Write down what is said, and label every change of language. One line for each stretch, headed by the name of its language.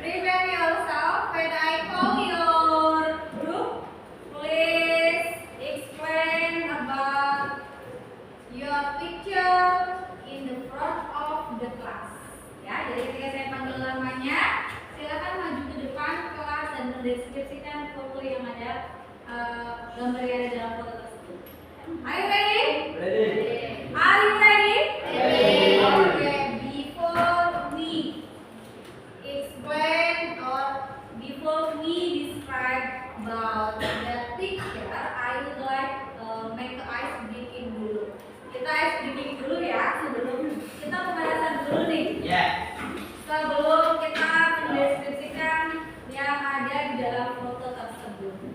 English: Prepare yourself when I call your group. Please explain about your picture in the front of the class.
Indonesian: Ya, jadi ketika saya panggil namanya, silakan maju ke depan kelas dan mendeskripsikan foto yang ada, gambar yang ada dalam foto tersebut.
English: Are you ready? Ready. Are you ready? Ready. Okay. Before we explain or before we describe about the picture, I would like make the ice breaking dulu.
Indonesian: Kita ice breaking dulu ya, sebelum kita pembahasan dulu nih.
English: Yeah.
Indonesian: Sebelum kita mendeskripsikan yang ada di dalam foto tersebut.